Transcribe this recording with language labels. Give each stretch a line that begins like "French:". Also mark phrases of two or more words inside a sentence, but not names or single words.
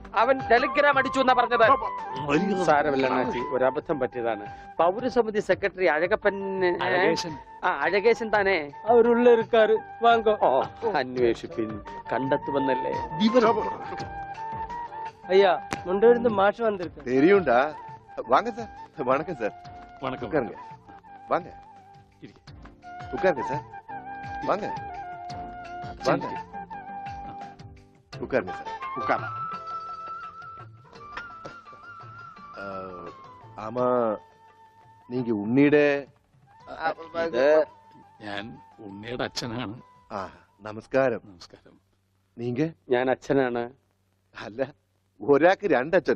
Malayalam: അവൻ ടെലിഗ്രാം അടിച്ചു എന്നാ പറഞ്ഞത്. സാരമില്ല അണ്ണാച്ചി, ഒരബദ്ധം പറ്റിയതാണ്. പൗരസമിതി സെക്രട്ടറി അഴകപ്പൻ, അഴകേശൻ താനേ? അവരുള്ള ഇരിക്കാറ്, വാങ്ങോ. അന്വേഷിപ്പിൻ, കണ്ടെത്തുമെന്നല്ലേ.
Tamil: ஐயா முண்டிருந்து மாஷ் வந்திருக்கு. தெரியும்டா. வாங்க சார். வணக்கம் சார். வணக்கம். உட்காருங்க. வாங்க. உட்காருங்க சார். வாங்க. வாங்க. உட்காருங்க சார். உட்கார.
Malayalam: ആമാ നീങ്ക ഉണ്ണിയുടെ ഞാൻ ഉണ്ണിയുടെ അച്ഛനാണ്. ആ നമസ്കാരം. നമസ്കാരം. നീങ്ക? ഞാൻ അച്ഛനാണ്. അല്ല, ഒരാൾക്ക് രണ്ടച്ഛനോ?